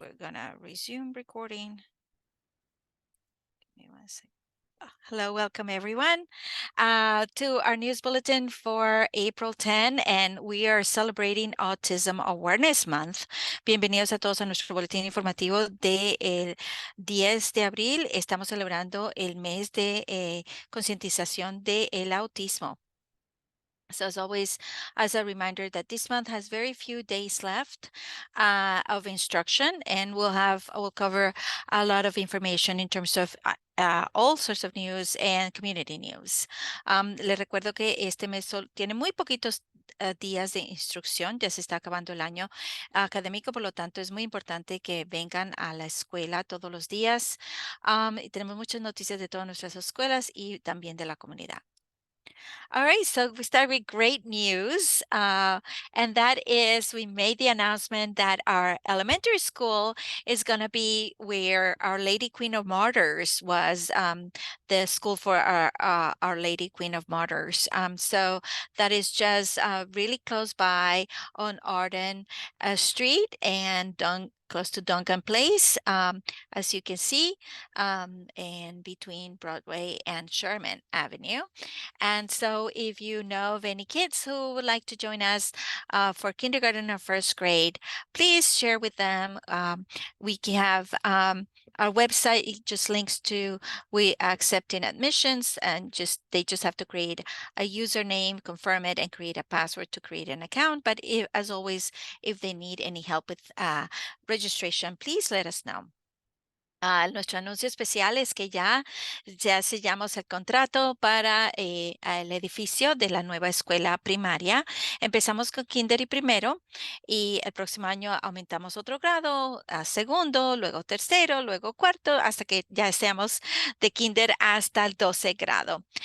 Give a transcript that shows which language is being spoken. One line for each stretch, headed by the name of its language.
English: We're gonna resume recording. Give me one second. Hello, welcome everyone to our news bulletin for April 10, and we are celebrating Autism Awareness Month.
Spanish: Bienvenidos a todos a nuestro boletín informativo del 10 de abril. Estamos celebrando el mes de concientización del autismo.
English: So as always, as a reminder that this month has very few days left of instruction, and we'll cover a lot of information in terms of all sorts of news and community news.
Spanish: Les recuerdo que este mes tiene muy poquitos días de instrucción, ya se está acabando el año académico, por lo tanto es muy importante que vengan a la escuela todos los días. Y tenemos muchas noticias de todas nuestras escuelas y también de la comunidad.
English: All right, so we start with great news, and that is we made the announcement that our elementary school is going to be where Our Lady Queen of Martyrs was, the school for Our Lady Queen of Martyrs. So that is just really close by on Arden Street and close to Duncan Place, as you can see, and between Broadway and Sherman Avenue. And so if you know of any kids who would like to join us for kindergarten or first grade, please share with them. We can have our website, it just links to we accepting admissions, and they just have to create a username, confirm it, and create a password to create an account. But as always, if they need any help with registration, please let us know.
Spanish: Nuestro anuncio especial es que ya sellamos el contrato para el edificio de la nueva escuela primaria. Empezamos con kinder y primero, y el próximo año aumentamos otro grado a segundo, luego tercero, luego cuarto, hasta que ya seamos de kinder hasta el 12 grado.